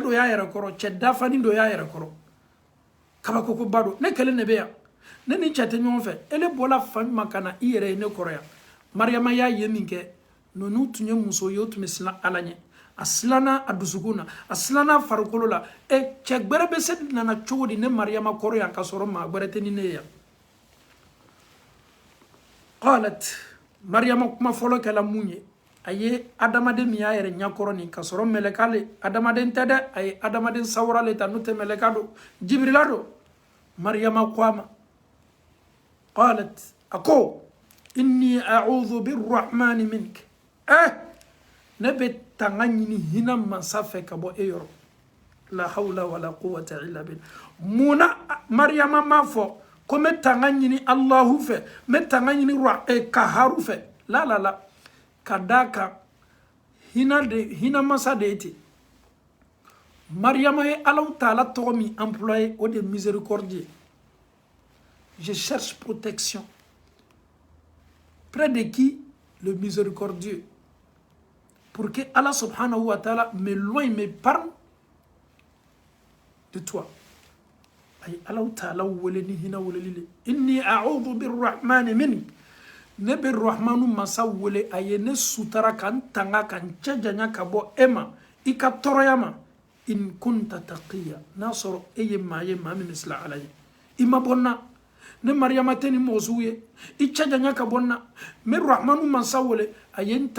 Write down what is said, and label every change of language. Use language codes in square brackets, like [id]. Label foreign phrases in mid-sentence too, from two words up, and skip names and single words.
[bm] dɔ y'a yɛrɛ kɔrɔ cɛ dafani dɔ y'a yɛrɛ kɔrɔ kabakokoba don ne kelen de bɛ yan ne ni cɛ tɛ ɲɔgɔn fɛ ele bɔla fa ɲuman ka na i yɛrɛ ye ne kɔrɔ yan Mariyama y'a ye min kɛ ninnu tun ye muso ye o tun bɛ siran Ala ɲɛ a silanna a dusukun na a silanna a farikolo la cɛ gbɛrɛ bɛ se nana cogo di ne Mariyama kɔrɔ yan ka sɔrɔ maa gbɛrɛ tɛ ni ne ye yan qalat Mariyama kuma fɔlɔ kɛla mun ye a ye adamaden min y'a yɛrɛ ɲɛkɔrɔ nin ka sɔrɔ mɛlɛka le adamaden tɛ dɛ a ye adamaden sawura le ta n'o tɛ mɛlɛka don Jibirila don Mariyama ko a ma qalat a ko [ar] إني أعوذ بالرحمن منك [bm] ne bɛ tanga ɲini hinɛ mansa fɛ ka bɔ e yɔrɔ la [ar] حول ولا قوة إلا بالله [bm] munna Mariyama m'a fɔ ko n bɛ tanga ɲini Alahu fɛ n bɛ tanga ɲini Kaharu fɛ la ka d'a kan hinɛ mansa de ye ten Mariyama ye Alahu Taala tɔgɔ min employé o de [fr] miséricordieux je cherche protection près de qui le miséricordieux pour que Allah subhanahu wa ta'ala m'éloigne, m'épargne de toi. [bm] Ay Allah ta'ala weleni hina weleli [ar] إني أعوذ بالرحمن مني [bm] ne be rahmanu masa wele aye ne sutara kan tanga kan cɛjanya ka bɔ e ma i ka tɔrɔya ma [ar] إن كنت تقيا [bm] n'a sɔrɔ e ye maa ye maa min bɛ siran Ala ye i ma bɔ n na ne Mariyama tɛ ni mɔgɔ sugu ye i cɛjanya ka bɔ n na n bɛ rahmanu masa wele a ye n